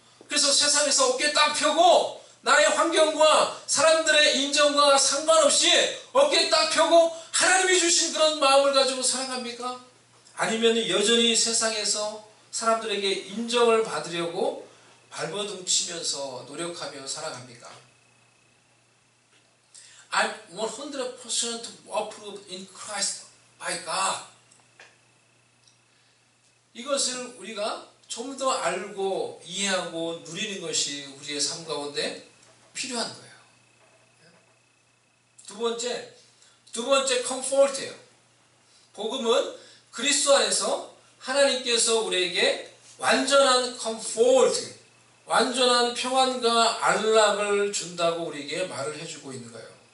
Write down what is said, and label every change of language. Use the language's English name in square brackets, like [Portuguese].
[Korean] 그래서 세상에서 어깨 딱 펴고 나의 환경과 사람들의 인정과 상관없이 어깨 딱 펴고 하나님이 주신 그런 마음을 가지고 살아갑니까? 아니면 여전히 세상에서 사람들에게 인정을 받으려고 발버둥 치면서 노력하며 살아갑니까? [English] I'm 100% approved in Christ by God. [Korean] 이것을 우리가 좀 더 알고 이해하고 누리는 것이 우리의 삶 가운데 필요한 거예요. 두 번째 comfort예요. 복음은 그리스도 안에서 하나님께서 우리에게 완전한 comfort, 완전한 평안과 안락을 준다고 우리에게 말을 해주고 있는 거예요.